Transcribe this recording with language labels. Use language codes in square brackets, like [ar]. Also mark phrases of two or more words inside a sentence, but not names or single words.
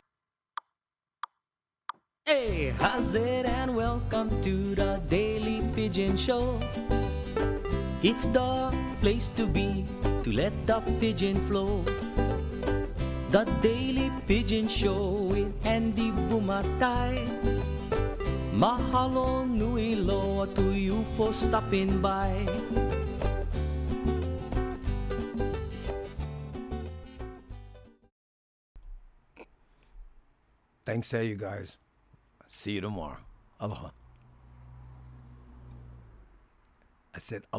[en] Hey, how's it, and welcome to the Daily Pidgin Show. It's the place to be to let the pigeon flow. The Daily Pidgin Show with Andy Bumatay. [haw] Mahalo nui loa [en] to you for stopping by. Thanks, you guys. See you tomorrow. Aloha. I said aloha.